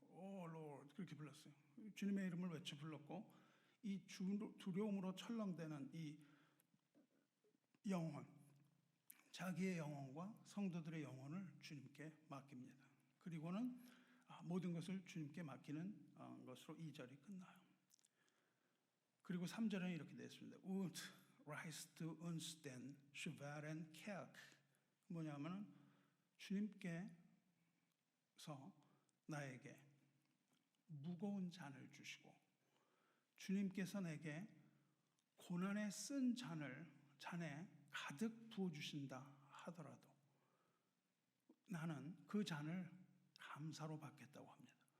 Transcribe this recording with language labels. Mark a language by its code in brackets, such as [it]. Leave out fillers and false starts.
[ko] 오 Lord 그렇게 불렀어요. 주님의 이름을 외쳐 불렀고 이 두려움으로 철렁대는 이 영혼, 자기의 영혼과 성도들의 영혼을 주님께 맡깁니다. 그리고는 모든 것을 주님께 맡기는 것으로 2절이 끝나요. 그리고 3절은 이렇게 되어 있습니다. [de] Und reichst du uns den schweren Kelch. [ko] 뭐냐면은 주님께서 나에게 무거운 잔을 주시고 주님께서 내게 고난에 쓴 잔에 가득 부어주신다 하더라도 나는 그 잔을 감사로 받겠다고 합니다.